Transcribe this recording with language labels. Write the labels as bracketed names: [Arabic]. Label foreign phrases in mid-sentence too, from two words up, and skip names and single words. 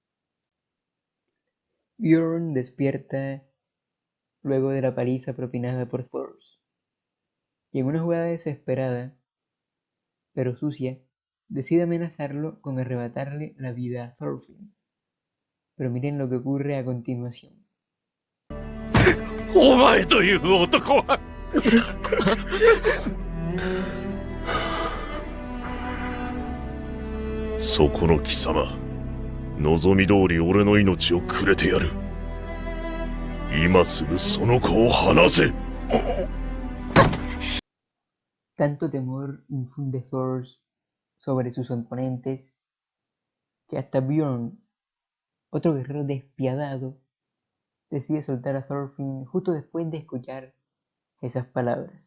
[Spanish] Bjorn despierta luego de la paliza propinada por Thor, y en una jugada desesperada, pero sucia, decide amenazarlo con arrebatarle la vida a Thorfinn. Pero miren lo que ocurre a continuación. [Japanese] お前という男はそこの貴様、望み通り俺の命をくれてやる。今すぐその子を離せ。 [Spanish] Tanto temor infunde Thor sobre sus oponentes que hasta Bjorn, otro guerrero despiadado, decide soltar a Thorfinn justo después de escuchar esas palabras.